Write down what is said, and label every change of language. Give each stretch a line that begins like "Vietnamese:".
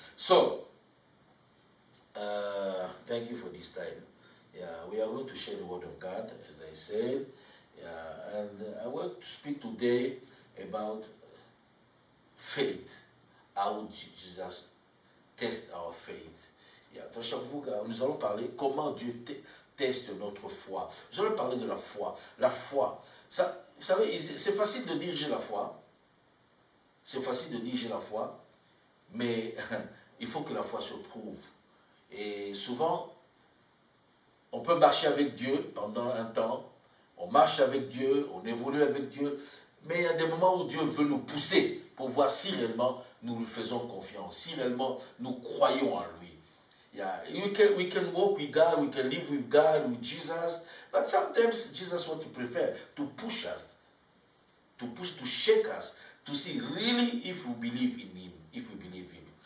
English: So thank you for this time. We are going to share the word of God, as I said. And I want to speak today about faith, how Jesus teste our faith.
French: Nous allons parler comment Dieu teste notre foi. Nous allons parler de la foi. La foi, ça, vous savez, c'est facile de dire j'ai la foi. C'est facile de dire j'ai la foi, mais il faut que la foi se prouve. Et souvent, on peut marcher avec Dieu pendant un temps, on marche avec Dieu, on évolue avec Dieu, mais il y a des moments où Dieu veut nous pousser pour voir si réellement nous lui faisons confiance, si réellement nous croyons en lui.
English: Yeah, we can walk with God, we can live with God, with Jesus, but sometimes Jesus what he prefer to push us, to shake us, to see really if we believe in him, if we believe him.